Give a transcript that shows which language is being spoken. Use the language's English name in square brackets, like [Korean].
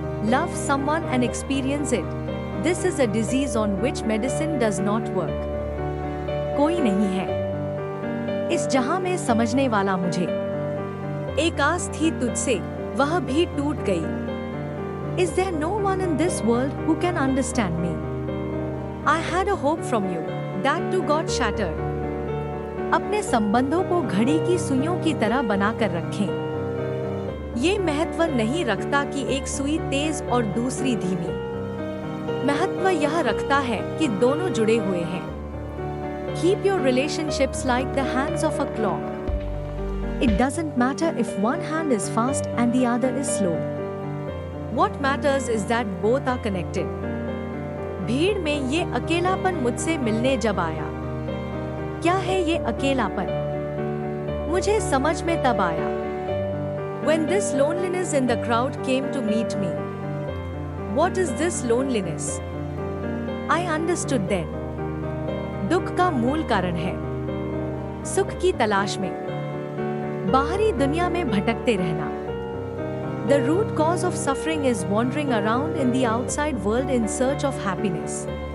[English] Love someone and experience it. This is a disease on which medicine does not work. [Hindi] कोई नहीं है इस जहां में समझने वाला मुझे। एक आस थी तुझसे, वह भी टूट गई। [English] Is there no one in this world who can understand me? I had a hope from you, that too got shattered. [Hindi] अपने संबंधों को घड़ी की सुइयों की तरह बनाकर रखें। ये महत्व नहीं रखता कि एक सुई तेज और दूसरी धीमी। महत्व यह रखता है कि दोनों जुड़े हुए हैं। [English] Keep your relationships like the hands of a clock. It doesn't matter if one hand is fast and the other is slow. What matters is that both are connected. [Hindi] भीड़ में ये अकेलापन मुझसे मिलने जब आया। क्या है ये अकेलापन? मुझे समझ में तब आया। [English] When this loneliness in the crowd came to meet me. What is this loneliness? I understood then. [Hindi] दुख का मूल कारण है सुख की तलाश में, बाहरी दुनिया में भटकते रहना। [English] The root cause of suffering is wandering around in the outside world in search of happiness.